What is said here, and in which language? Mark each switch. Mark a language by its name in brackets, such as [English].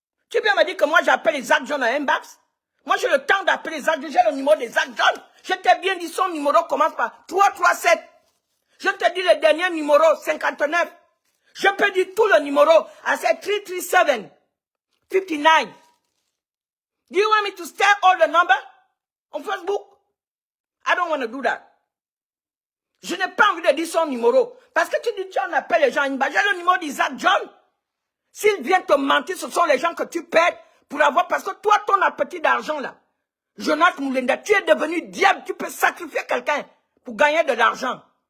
[French] Tu viens me dire que moi j'appelle Isaac John à inbox? Moi j'ai le temps d'appeler Isaac John, j'ai le numéro d'Isaac John. Je t'ai bien dit son numéro commence par 337. Je te dis le dernier numéro, 59. Je peux dire tout le numéro à c'est 337 59. [English] Do you want me to start all the number on Facebook? I don't want to do that. [French] Je n'ai pas envie de dire son numéro. Parce que tu dis, John appelle les gens. J'ai le numéro d'Isaac John. S'il vient te mentir, ce sont les gens que tu perds pour avoir. Parce que toi, ton appétit d'argent là. Jonas Moulenda, tu es devenu diable. Tu peux sacrifier quelqu'un pour gagner de l'argent.